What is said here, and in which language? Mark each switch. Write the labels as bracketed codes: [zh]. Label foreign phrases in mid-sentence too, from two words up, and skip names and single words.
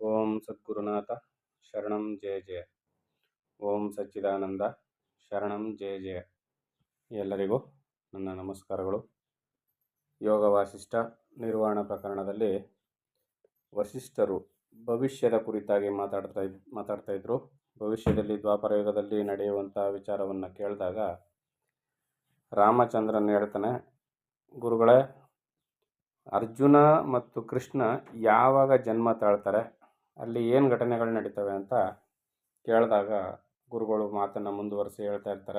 [sa] ಓಂ ಸದ್ಗುರುನಾಥ ಶರಣಂ ಜಯ ಜಯ. ಓಂ ಸಚ್ಚಿದಾನಂದ ಶರಣಂ ಜಯ ಜಯ. [kn] ಎಲ್ಲರಿಗೂ ನನ್ನ ನಮಸ್ಕಾರಗಳು. ಯೋಗ ವಾಸಿಷ್ಠ ನಿರ್ವಾಣ ಪ್ರಕರಣದಲ್ಲಿ ವಸಿಷ್ಠರು ಭವಿಷ್ಯದ ಕುರಿತಾಗಿ ಮಾತಾಡ್ತಾ ಇದ್ರು. ಭವಿಷ್ಯದಲ್ಲಿ ದ್ವಾಪರ ಯುಗದಲ್ಲಿ ನಡೆಯುವಂಥ ವಿಚಾರವನ್ನು ಕೇಳಿದಾಗ ರಾಮಚಂದ್ರನ್ ಹೇಳ್ತಾನೆ, ಗುರುಗಳೇ, ಅರ್ಜುನ ಮತ್ತು ಕೃಷ್ಣ ಯಾವಾಗ ಜನ್ಮ ತಾಳ್ತಾರೆ, ಅಲ್ಲಿ ಏನು ಘಟನೆಗಳು ನಡೀತವೆ ಅಂತ ಕೇಳಿದಾಗ ಗುರುಗಳು ಮಾತನ್ನು ಮುಂದುವರಿಸಿ ಹೇಳ್ತಾ ಇರ್ತಾರೆ.